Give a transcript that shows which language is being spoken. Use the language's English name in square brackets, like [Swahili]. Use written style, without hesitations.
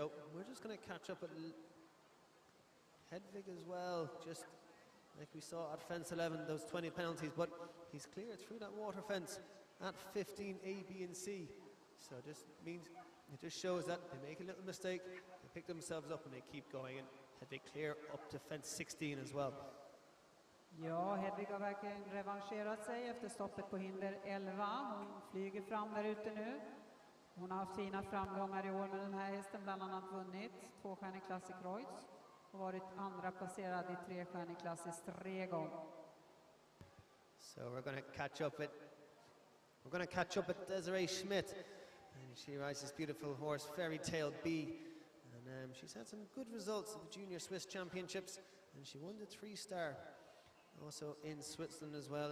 [English] So we're just going to catch up with Hedvig as well, just like we saw at fence 11, those 20 penalties, but he's cleared through that water fence at 15 A, B and C. So it just means, it just shows that they make a little mistake, they pick themselves up and they keep going, and Hedvig clear up to fence 16 as well. [Swedish] Ja, Hedvig har verkligen revanscherat sig efter stoppet på hinder 11. Hon flyger fram där ute nu. Hon har haft fina framgångar i år med den här hästen, bland annat vunnit 2-stjärnig Classic Royce och varit andra placerad i 3-stjärnig Classic 3 gånger. [English] So we're going to catch up with Desiree Schmidt, and she rides this beautiful horse Fairy Tale B, and she's had some good results at the Junior Swiss Championships, and she won the 3-star also in Switzerland as well.